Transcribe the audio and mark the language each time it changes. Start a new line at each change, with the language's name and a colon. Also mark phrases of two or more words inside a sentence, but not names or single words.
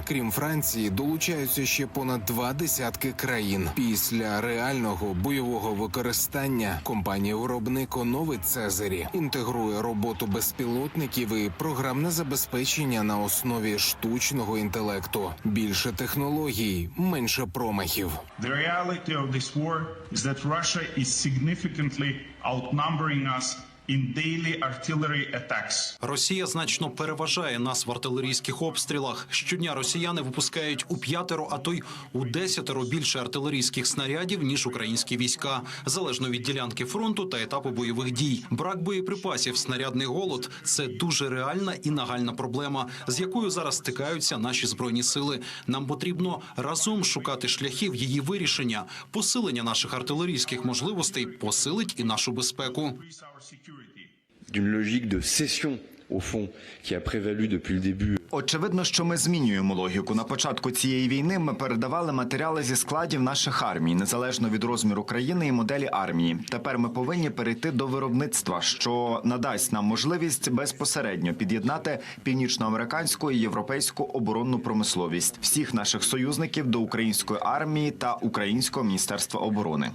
Ukrainian: Крім Франції, долучаються ще понад 20 країн. Після реального бойового використання компанія-виробник оновить «Цезарі», інтегрує роботу безпілотників і програмне забезпечення на основі штучного інтелекту. Більше технологій, менше промахів.
English: The reality of this war is that Russia is significantly outnumbering us in daily artillery attacks.
Ukrainian: Росія значно переважає нас в артилерійських обстрілах. Щодня росіяни випускають у 5, а то й у 10 більше артилерійських снарядів, ніж українські війська, залежно від ділянки фронту та етапу бойових дій. Брак боєприпасів, снарядний голод – це дуже реальна і нагальна проблема, з якою зараз стикаються наші Збройні сили. Нам потрібно разом шукати шляхів її вирішення. Посилення наших артилерійських можливостей посилить і нашу безпеку.
French: D'une logique de cession, au fond, qui a prévalu depuis le début.
Ukrainian: Очевидно, що ми змінюємо логіку. На початку цієї війни ми передавали матеріали зі складів наших армій, незалежно від розміру країни і моделі армії. Тепер ми повинні перейти до виробництва, що надасть нам можливість безпосередньо під'єднати північноамериканську і європейську оборонну промисловість всіх наших союзників до української армії та українського міністерства оборони.